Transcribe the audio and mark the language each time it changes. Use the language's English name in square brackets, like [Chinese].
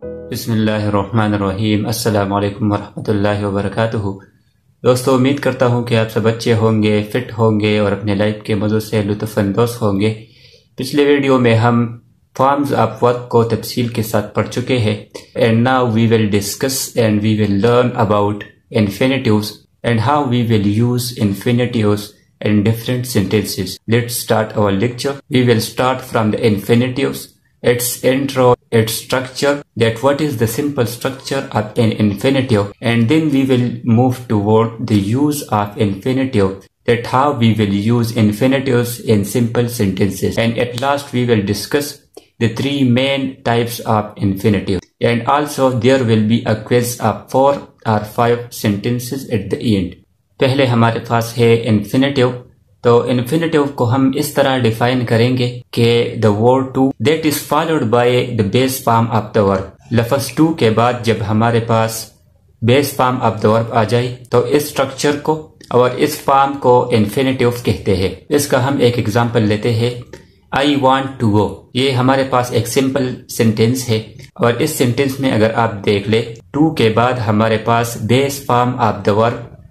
[Urdu] بسم اللہ الرحمن الرحیم۔ السلام علیکم ورحمۃ اللہ وبرکاتہ۔ دوستو، امید کرتا ہوں کہ آپ سب اچھے ہوں گے، فٹ ہوں گے اور اپنے لائف کے مزوں سے لطف اندوز ہوں گے۔ پچھلے ویڈیو میں ہم فارمز آف ورک کو تفصیل کے ساتھ پڑھ چکے ہیں، [English] And now we will discuss and we will learn about infinitives and how we will use infinitives in different sentences. Let's start our lecture. We will start from the infinitives, its intro, its structure, that what is the simple structure of an infinitive, and then we will move toward the use of infinitive, that how we will use infinitives in simple sentences, and at last we will discuss the three main types of infinitive, and also there will be a quiz of 4 or 5 sentences at the end. [Urdu] پہلے ہمارے پاس ہے infinitive. تو infinitive کو ہم اس طرح define کریں گے کہ [English] the word to that is followed by the base form of the verb. [Urdu] لفظ to کے بعد جب ہمارے پاس بیس فارم آف the verb آ جائے تو اس اسٹرکچر کو اور اس فارم کو انفینیٹیو کہتے ہیں۔ اس کا ہم ایک ایگزامپل لیتے ہیں، [English] I want to go۔ [Urdu] یہ ہمارے پاس ایک سمپل سینٹینس ہے، اور اس سینٹینس میں اگر آپ دیکھ لیں to کے بعد ہمارے پاس بیس فارم آف the verb